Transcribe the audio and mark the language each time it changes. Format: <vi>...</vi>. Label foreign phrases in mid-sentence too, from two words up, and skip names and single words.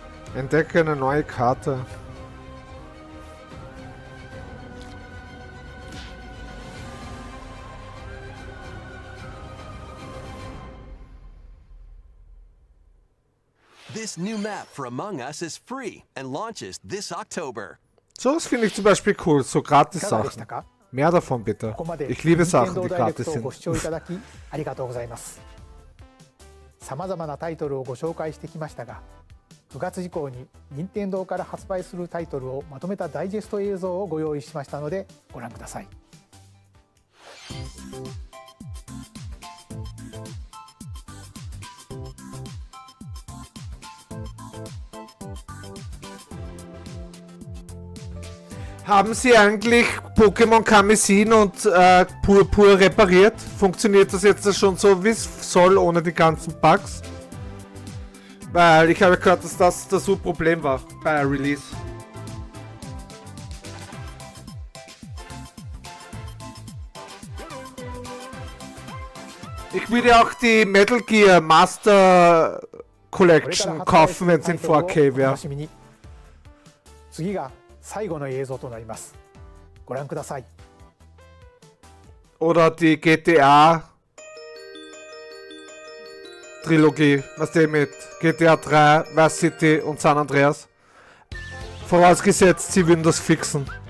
<de>Entdecke eine neue Karte.</de> <en>This new map for Among Us is free and launches this October.</en> <de>So was finde ich zum Beispiel cool, so</de> <ja>いかがでし</ja> <de>Gratis-Sachen.</de> <ja>たか？</ja> <de>Mehr davon bitte.</de> <ja>ここまで</ja> <de>Ich liebe</de> <ja>任天</ja> <de>Sachen,</de> <ja>堂</ja> <de>die</de> <ja>ダイレク</ja> <de>gratis</de> <ja>トをご</ja> <de>sind.</de> <ja>視聴いただきありがとうございます。さまざまなタイトルをご紹介してきましたが、9月以降に任天堂から発売するタイトルをまとめたダイジェスト映像をご用意しましたのでご覧ください。</ja> <de>Haben Sie eigentlich Pokémon Kamisin und Purpur repariert? Funktioniert das jetzt schon so, wie es soll, ohne die ganzen Bugs? Weil ich habe gehört, dass das das Problem war bei Release. Ich würde auch die Metal Gear Master Collection kaufen, wenn es in 4K wäre.</de> <ja>次が最後の映像となります。ご覧ください。</ja> <de>Oder die GTA Trilogie, was die mit GTA 3, Vice City und San Andreas. Vorausgesetzt, sie würden das fixen.</de>